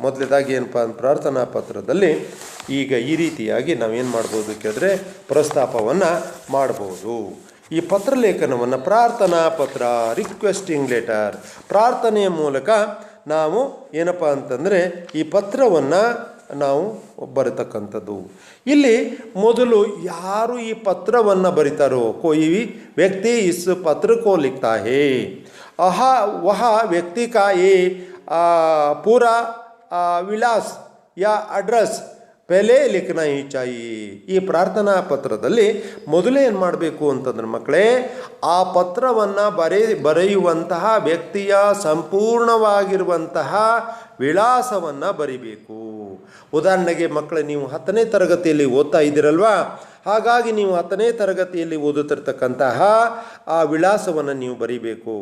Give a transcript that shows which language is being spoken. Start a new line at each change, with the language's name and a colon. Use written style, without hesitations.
Kannada: ಮೊದಲನೇದಾಗಿ ಏನಪ್ಪ, ಪ್ರಾರ್ಥನಾ ಪತ್ರದಲ್ಲಿ ಈಗ ಈ ರೀತಿಯಾಗಿ ನಾವೇನು ಮಾಡ್ಬೋದು ಕೇಳಿದ್ರೆ ಪ್ರಸ್ತಾಪವನ್ನು ಮಾಡ್ಬೋದು. ಈ ಪತ್ರಲೇಖನವನ್ನು ಪ್ರಾರ್ಥನಾ ಪತ್ರ, ರಿಕ್ವೆಸ್ಟಿಂಗ್ ಲೆಟರ್, ಪ್ರಾರ್ಥನೆಯ ಮೂಲಕ ನಾವು ಏನಪ್ಪ ಅಂತಂದರೆ ಈ ಪತ್ರವನ್ನು ನಾವು ಬರತಕ್ಕಂಥದ್ದು. ಇಲ್ಲಿ ಮೊದಲು ಯಾರು ಈ ಪತ್ರವನ್ನು ಬರಿತಾರೋ,
Hindi: कोई व्यक्ति इस पत्र को लिखता है, वह व्यक्ति का ये पूरा विलास या एड्रेस ಪೆಲೆ ಲಿಖನ ಹಿ ಚಾಯಿ.
Kannada: ಈ ಪ್ರಾರ್ಥನಾ ಪತ್ರದಲ್ಲಿ ಮೊದಲೇ ಏನು ಮಾಡಬೇಕು ಅಂತಂದ್ರೆ ಮಕ್ಕಳೇ, ಆ ಪತ್ರವನ್ನು ಬರೆಯುವಂತಹ ವ್ಯಕ್ತಿಯ ಸಂಪೂರ್ಣವಾಗಿರುವಂತಹ ವಿಳಾಸವನ್ನು ಬರಿಬೇಕು. ಉದಾಹರಣೆಗೆ ಮಕ್ಕಳೇ, ನೀವು 10ನೇ ತರಗತಿಯಲ್ಲಿ ಓದ್ತಾ ಇದ್ದೀರಲ್ವಾ, ಹಾಗಾಗಿ ನೀವು 10ನೇ ತರಗತಿಯಲ್ಲಿ ಓದುತ್ತಿರ್ತಕ್ಕಂತಹ ಆ ವಿಳಾಸವನ್ನು ನೀವು ಬರಿಬೇಕು.